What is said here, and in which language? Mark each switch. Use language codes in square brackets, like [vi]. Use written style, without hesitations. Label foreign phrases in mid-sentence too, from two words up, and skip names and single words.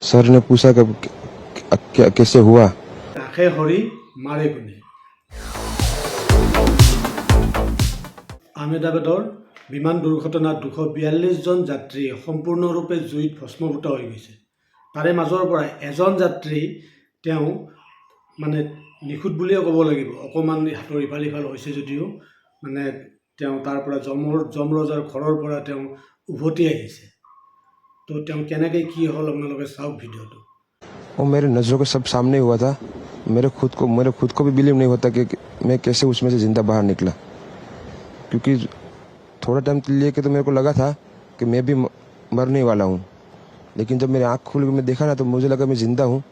[hi] सर ने पूछा कि कैसे हुआ। राखे हरि मारे गुणे। [as] আহমেদাবাদৰ বিমান দুৰ্ঘটনাত 242 জন যাত্ৰী সম্পূৰ্ণৰূপে জুইত ভস্মীভূত হৈ গৈছে। তাৰে মাজৰ পৰা এজন যাত্ৰী তেওঁ মানে নিখুঁত বুলিয়ে ক'ব লাগিব। অকণমান হাতৰ ইফাল সিফাল হৈছে যদিও মানে তেওঁ তাৰ পৰা যমৰজাৰ ঘৰৰ পৰা তেওঁ উভতি আহিছে। তো তেওঁ কেনেকৈ কি হ'ল আপোনালোকে চাওক ভিডিঅ'টো। [hi] वो मेरे नज़रों के सब सामने हुआ था। मेरे खुद को भी बिलीव नहीं होता कि मैं कैसे उसमें से ज़िंदा बाहर निकला, क्योंकि थोड़ा टाइम लिए के तो मेरे को लगा था कि मैं भी मरने वाला हूँ, लेकिन जब मेरी आँख खुल के मैं देखा ना तो मुझे लगा मैं ज़िंदा हूँ।